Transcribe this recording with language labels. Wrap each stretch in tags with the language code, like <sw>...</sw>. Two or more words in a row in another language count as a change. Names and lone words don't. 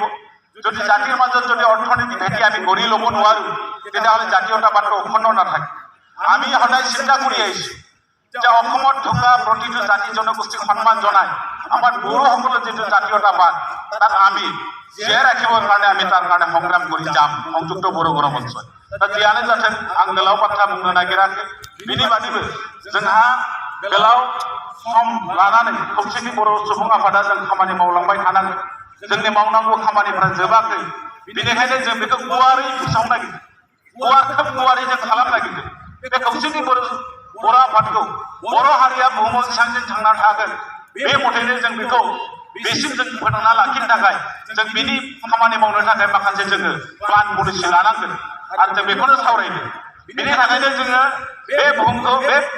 <as>যদি জাতিৰ মাজত যদি অৰ্থনৈতিক ভেটি আমি গঢ়ি ল'ব নোৱাৰোঁ তেতিয়াহ'লে জাতীয়তাবাদটো অখণ্ড নাথাকে। আমি সদায় চিন্তা কৰি আহিছোঁ যে অসমত থকা প্ৰতিটো জাতি জনগোষ্ঠীক সন্মান জনাই আমাৰ বড়োসকলৰ যিটো জাতীয়তাবাদ তাক আমি জীয়াই ৰাখিবৰ কাৰণ আমি তাৰ কাৰণ সংগ্ৰাম কৰি যাম</as> <brx>संयुक्त बर' गणमंच दा जियानो जाथों आं गोलाव बाथ्रा बुंनो नागिराखै बिनि बादैबो जोंहा गोलाव सम लानानै खौसेथि बर' सुबुं आफादा जों खामानि मावलांबाय थानांगोन जोंनि मावनांगौ खामानिफोरा जोबाखै बेनिखायनो जों बेखौ गुवारै फोसावनो नागिरदों गुवारै जों खालामनो नागिरदों बे खौसेथि बर' आफादखौ बर' हारिया बुहुमाव जेसेबां थांना थागोन बे मथैनो जों बेखौ बेसिम जों फोथांना लाखिनो थाखाय जों बिनि खामानि मावनो थाखाय माखासे जोङो</brx> <en>plan policy</en> <brx>लानांगोन आरो जों बेखौनो सावरायदों बिनि थाखायनो जोङो बे बुहुमखौ बे</brx>